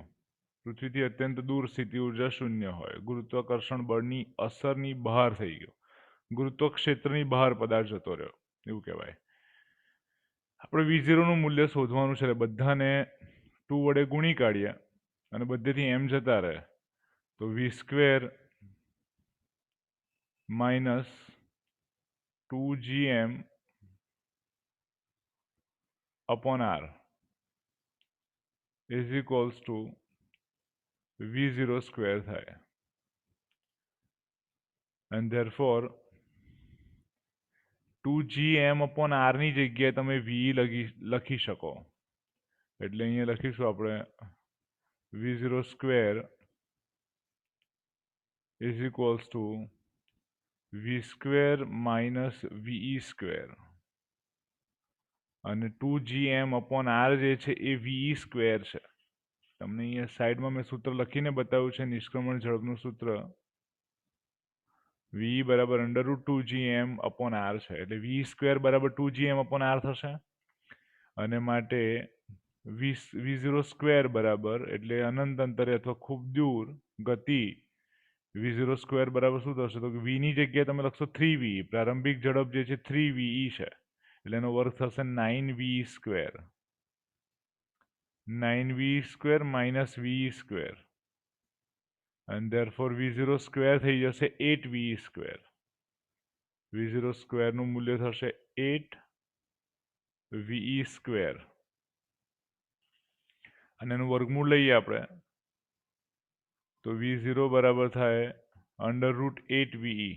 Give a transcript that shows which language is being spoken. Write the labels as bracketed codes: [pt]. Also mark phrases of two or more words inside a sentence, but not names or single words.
[gu] પૃથ્વીથી અત્યંત દૂર સ્થિતિ ઉર્જા શૂન્ય હોય. ગુરુત્વાકર્ષણ બળની અસરની બહાર થઈ ગયો, ગુરુત્વક્ષેત્રની બહાર પદાર્થ જતો રહ્યો એવું કહેવાય. આપણે v0 નું મૂલ્ય શોધવાનું છે. બધાને 2 વડે ગુણી કાઢીએ અને બધેથી m જતા રહે તો v² માઇનસ 2gm [en] upon r is equals to [gu] v0² થાય. [en] and therefore 2gm upon r [gu] ની જગ્યાએ તમે v લખી શકો. એટલે અહીંયા લખીશું આપણે v0² [en] is equals to v² minus ve². [gu] અને 2gm [en] upon r [gu] જે છે એ ve² છે. તમને અહીંયા સાઈડમાં મેં સૂત્ર લખીને બતાવ્યું છે નિષ્ક્રમણ ઝડપનું સૂત્ર v બરાબર √2gm [en] upon r [gu] છે. એટલે v² બરાબર 2gm [en] upon r [gu] થશે. અને માટે v0² બરાબર એટલે અનંત અંતરે અથવા ખૂબ દૂર ગતિ v0² બરાબર શું થશે તો v ની જગ્યાએ તમે લખશો 3v. પ્રારંભિક ઝડપ જે છે 3ve છે એટલે એનો વર્ગ થશે 9v². 9v² minus ve². [en] and therefore [gu] v0² થઈ જશે 8ve². v0² નું મૂલ્ય થશે 8ve². અને એનું વર્ગમૂળ લઈએ આપણે તો v0 બરાબર થાય √8ve.